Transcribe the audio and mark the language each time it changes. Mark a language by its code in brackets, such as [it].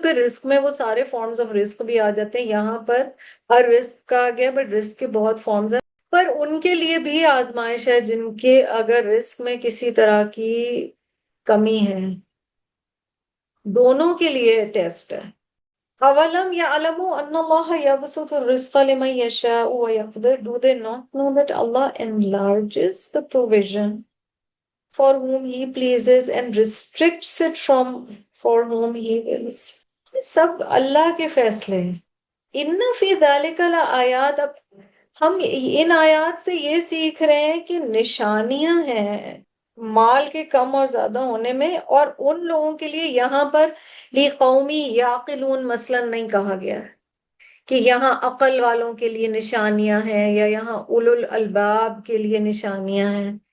[ur] پھر رزق میں وہ سارے فارمز آف رزق بھی آ جاتے ہیں. یہاں پر ہر رزق کہا گیا بٹ رزق کے بہت فارمز ہیں. پر ان کے لیے بھی آزمائش ہے جن کے اگر رزق میں کسی طرح کی کمی ہے، دونوں کے لیے ٹیسٹ ہے. [ar] أَوَلَمْ يَعْلَمُوا أَنَّ اللَّهَ يَبْسُطُ الرِّزْقَ لِمَن يَشَاءُ وَيَقْدِرُ. [en] Do they not know that Allah enlarges the provision for whom He pleases and restricts it from for whom He wills. [ur] سب اللہ کے فیصلے ہیں. [ar] ان فی ذالک لآیات. [ur] اب ہم ان آیات سے یہ سیکھ رہے ہیں کہ نشانیاں ہیں مال کے کم اور زیادہ ہونے میں، اور ان لوگوں کے لیے یہاں پر [ar] لی قومی یعقلون [ur] مثلا نہیں کہا گیا ہے کہ یہاں عقل والوں کے لیے نشانیاں ہیں یا یہاں اولو الالباب کے لیے نشانیاں ہیں.